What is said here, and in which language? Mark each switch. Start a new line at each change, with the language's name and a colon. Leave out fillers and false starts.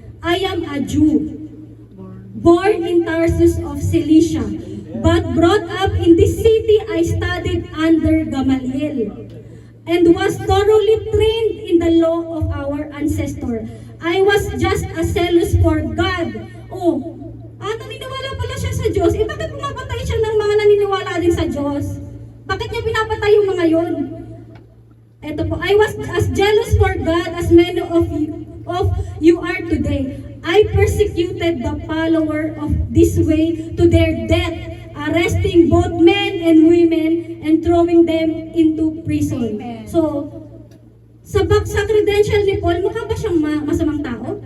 English: I am a Jew, born in Tarsus of Cilicia, but brought up in this city. I studied under Gamaliel, and was thoroughly trained in the law of our ancestor. I was just as zealous for God.
Filipino: Naniniwala pala siya sa Diyos. Bakit pumapatay siya ng mga naniniwala din sa Diyos? Bakit niya pinapatay yung mga yon?
English: Ito po, I was as jealous for God as many of you are today. I persecuted the follower of this way to their death, arresting both men and women and throwing them into prison.
Filipino: So, sa credential ni Paul, mukha ba siyang masamang tao?